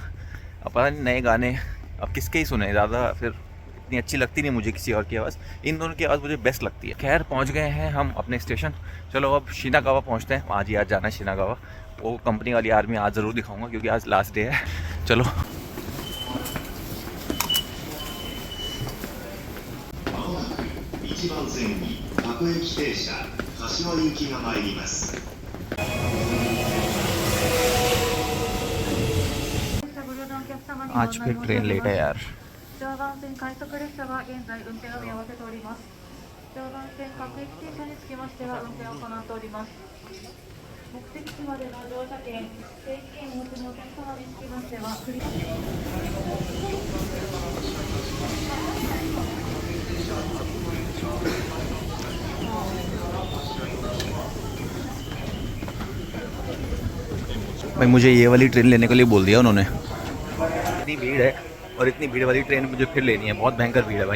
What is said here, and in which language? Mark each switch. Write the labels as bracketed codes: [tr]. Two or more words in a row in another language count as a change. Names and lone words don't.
[hi] अब पता नहीं नए गाने अब किसके ही सुने ज़्यादा, फिर इतनी अच्छी लगती नहीं मुझे किसी और की आवाज़। इन दोनों की आवाज़ मुझे बेस्ट लगती है। खैर, पहुंच गए हैं हम अपने स्टेशन। चलो अब शिनागावा पहुंचते हैं। आज ही आज जाना है शिनागावा। वो कंपनी वाली आर्मी आज ज़रूर दिखाऊंगा, क्योंकि आज [en] last day [hi] है। चलो। [ja] 1 番線に各駅停車柏行きが参ります。 [hi] आज फिर ट्रेन लेट है यार। [ja] 常磐線快速列車は現在運転を見合わせております。常磐線各駅停車につきましては運転を行っております。目的地までの乗車券、定期券をお持ちのお客様につきましては繰り [hi] भाई मुझे ये वाली ट्रेन लेने के लिए बोल दिया उन्होंने। इतनी भीड़ है और इतनी भीड़ वाली ट्रेन मुझे फिर लेनी है, बहुत भयंकर भीड़ है भाई।